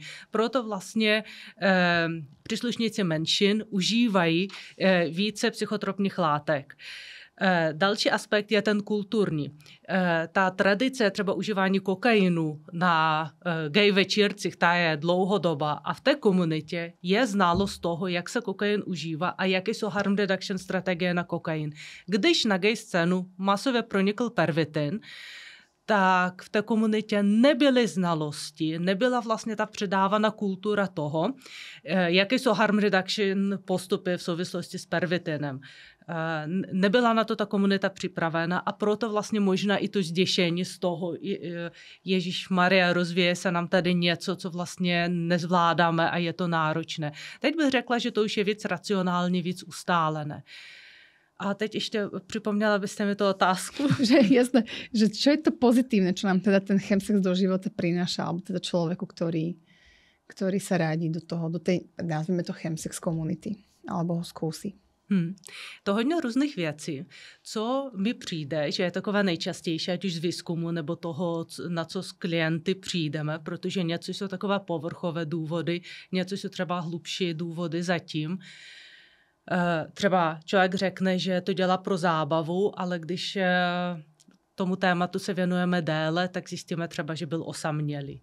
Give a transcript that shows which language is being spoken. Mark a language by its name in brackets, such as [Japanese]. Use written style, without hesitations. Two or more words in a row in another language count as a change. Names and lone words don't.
[Czech] Proto vlastně příslušníci menšin užívají více psychotropních látek. Další aspekt je ten kulturní. Ta tradice třeba užívání kokainu na gay večírcích, ta je dlouhodobá a v té komunitě je znalost toho, jak se kokain užívá a jaké jsou [English] harm reduction [Czech] strategie na kokain. Když na gay scénu masově pronikl pervitin, tak v té komunitě nebyly znalosti, nebyla vlastně ta předávaná kultura toho, jaké jsou [English] harm reduction [Czech] postupy v souvislosti s pervitinem. Nebyla na to ta komunita připravena a proto vlastně možná i to zděšení z toho, Ježišmarja, rozvíje se nám tady něco, co vlastně nezvládáme a je to náročné. Teď bych řekla, že to už je víc racionální, víc ustálené. A teď ještě připomněla byste mi tu otázku. [Slovak] Že jasné, že čo je to pozitívne, čo nám teda ten chemsex do života prináša, alebo teda človeku, ktorý sa rádi do tej, nazveme to chemsex komunity, alebo ho skúsi. [Czech] To hodně různých věcí. Co mi přijde, že je takové nejčastější, ať už z výzkumu nebo toho, na co s klienty přijdeme, protože něco jsou takové povrchové důvody, něco jsou třeba hlubší důvody zatím. Třeba člověk řekne, že to dělá pro zábavu, ale když tomu tématu se věnujeme déle, tak zjistíme třeba, že byl osamělý.